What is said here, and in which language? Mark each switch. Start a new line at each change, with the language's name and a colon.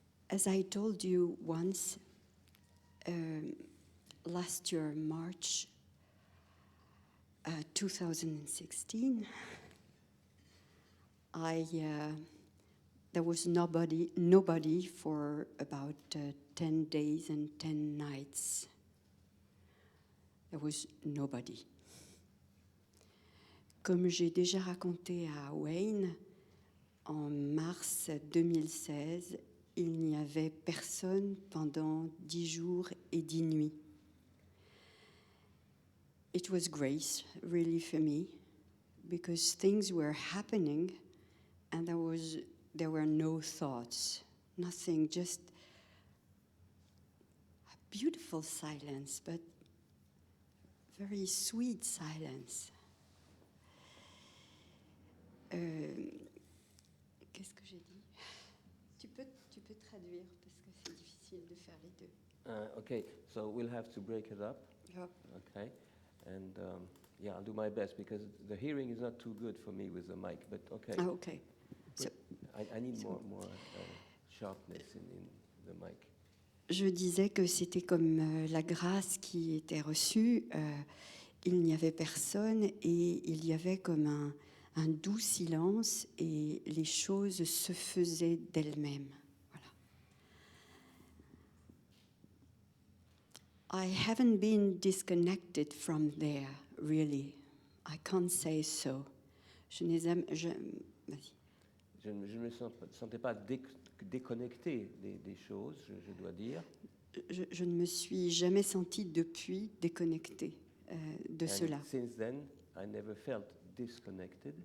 English: As I told you once, last year, March 2016, there was nobody for about 10 days and 10 nights. There was nobody.
French: Comme j'ai déjà raconté à Wayne, en mars 2016, il n'y avait personne pendant 10 jours et 10 nuits.
English: It was grace, really, for me, because things were happening and there were no thoughts, nothing, just a beautiful silence, but very sweet silence.
French: Qu'est-ce que j'ai dit? Tu peux traduire parce que c'est difficile de faire les deux.
English: Okay, so we'll have to break it up. Yep. Okay, and yeah, I'll do my best because the hearing is not too good for me with the mic. But okay. Ah, okay. So, I need more sharpness in the mic.
French: je disais que c'était comme la grâce qui était reçue. Il n'y avait personne et il y avait comme un doux silence et les choses se faisaient d'elles-mêmes.
English: Voilà. I haven't been disconnected from there, really. I can't say so.
French: Vas-y. Je ne me sentais pas déconnecté des choses, je dois dire. Je ne me suis jamais sentie depuis déconnectée de cela.
English: Since then, I never felt disconnected.